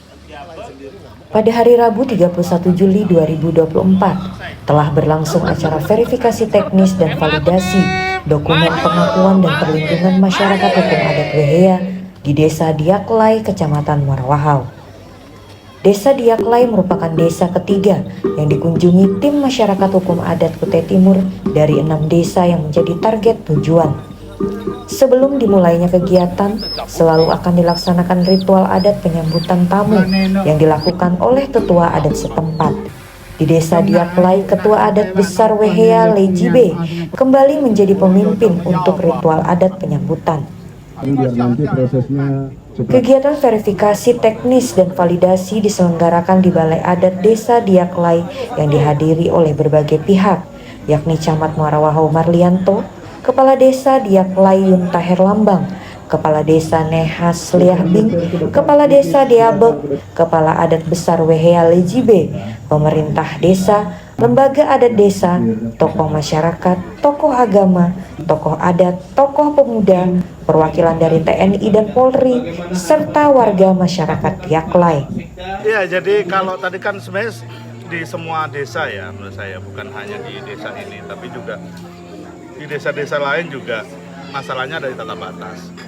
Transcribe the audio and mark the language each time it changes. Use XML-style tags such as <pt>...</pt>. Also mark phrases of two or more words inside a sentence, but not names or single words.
<id>Pada hari Rabu 31 Juli 2024 telah berlangsung acara verifikasi teknis dan validasi dokumen pengakuan dan perlindungan masyarakat hukum adat Wehea di Desa Diaklai, Kecamatan Muarawahau. Desa Diaklai merupakan desa ketiga yang dikunjungi tim masyarakat hukum adat Kutai Timur dari 6 desa yang menjadi target tujuan. Sebelum dimulainya kegiatan, selalu akan dilaksanakan ritual adat penyambutan tamu yang dilakukan oleh tetua adat setempat. Di Desa Diaklai, Ketua Adat Besar Wehea Lejibe kembali menjadi pemimpin untuk ritual adat penyambutan. Biar nanti prosesnya Kegiatan verifikasi teknis dan validasi diselenggarakan di Balai Adat Desa Diaklai yang dihadiri oleh berbagai pihak, yakni Camat Muarawahau Marlianto, Kepala Desa Diaklai Yunta Herlambang, Kepala Desa Nehas Liahbing, Kepala Desa Diabek, Kepala Adat Besar Wehea Lejibe, pemerintah desa, lembaga adat desa, tokoh masyarakat, tokoh agama, tokoh adat, tokoh pemuda, perwakilan dari TNI dan Polri, serta warga masyarakat Diaklai. Ya, jadi kalau tadi kan sebenarnya di semua desa ya, menurut saya bukan hanya di desa ini, tapi juga di desa-desa lain juga masalahnya dari tata batas.</id>